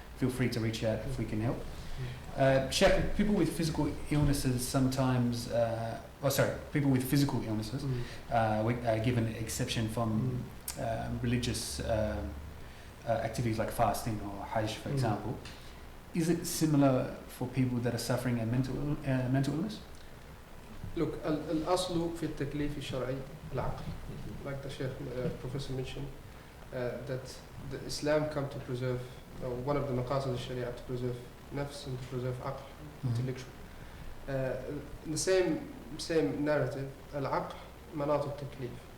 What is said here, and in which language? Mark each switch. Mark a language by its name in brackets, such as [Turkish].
[English] feel free to reach out if we can help. Sheikh, people with physical illnesses sometimes, people with physical illnesses, we given an exception from religious activities like fasting or Hajj, for example. Is it similar for people that are suffering a mental illness? Look, [Arabic] الأصل في التكليف الشرعي العقل. [English] Like the Sheikh Professor mentioned, that the Islam come to preserve, one of the maqasid of Sharia to preserve nafs and to preserve aql, intellectual. The same narrative, [Arabic] العقل مناط التكليف.